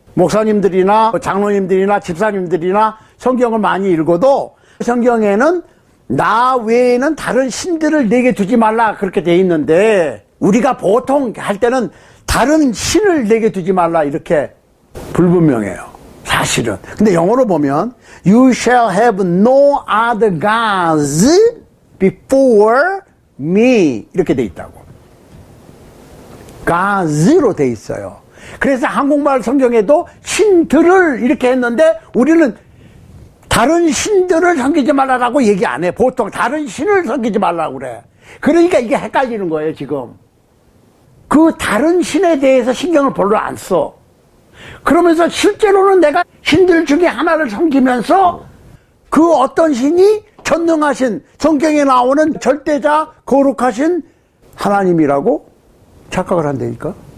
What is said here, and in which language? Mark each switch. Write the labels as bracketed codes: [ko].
[ko] 목사님들이나 장로님들이나 집사님들이나 성경을 많이 읽어도 성경에는 나 외에는 다른 신들을 내게 두지 말라 그렇게 돼 있는데 우리가 보통 할 때는 다른 신을 내게 두지 말라 이렇게 불분명해요. 사실은. 근데 영어로 보면 [en] You shall have no other gods before me [ko] 이렇게 돼 있다고. gods로 돼 있어요. 그래서 한국말 성경에도 신들을 이렇게 했는데 우리는 다른 신들을 섬기지 말라고 얘기 안 해. 보통 다른 신을 섬기지 말라고 그래. 그러니까 이게 헷갈리는 거예요 지금. 그 다른 신에 대해서 신경을 별로 안 써. 그러면서 실제로는 내가 신들 중에 하나를 섬기면서 그 어떤 신이 전능하신 성경에 나오는 절대자 거룩하신 하나님이라고 착각을 한다니까.